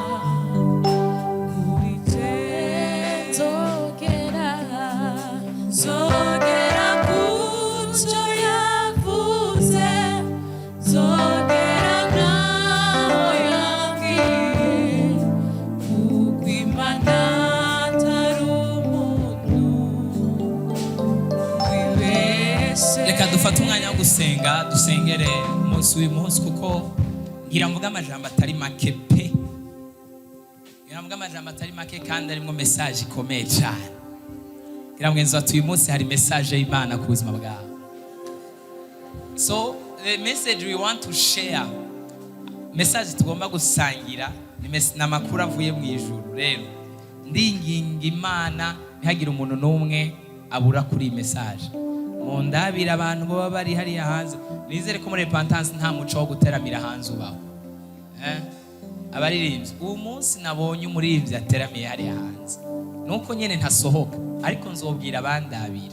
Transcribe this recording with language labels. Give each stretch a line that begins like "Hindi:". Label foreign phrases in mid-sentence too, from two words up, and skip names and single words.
Rundi: kuri je zogera kuco yavuze zogera naho yambwiye kuko Imana reka dufate umwanya wo gusenga dusengere umunsi w'uyu munsi kuko ngira mvuga amajambo atari make pe kandi arimo message ikomeye cyane ngira mwenzi watu uyu munsi hari message y'Imana ku buzima bwawe.
English: So the message we want to share,
Rundi: message tugomba gusangira ni amakuru avuye mu ijuru. Rero ndinginga Imana ntihagire umuntu n'umwe abura kuri message. Mundabira abantu baba bari hariya hanze, nizere ko muri repentance nta muco wo guteramira hanze ubaho. Abaririmbyi uwo munsi nabonye umuririmbyi ateramiye hariya hanze, nuko nyene ntasohoka ariko nzobwira abandabira.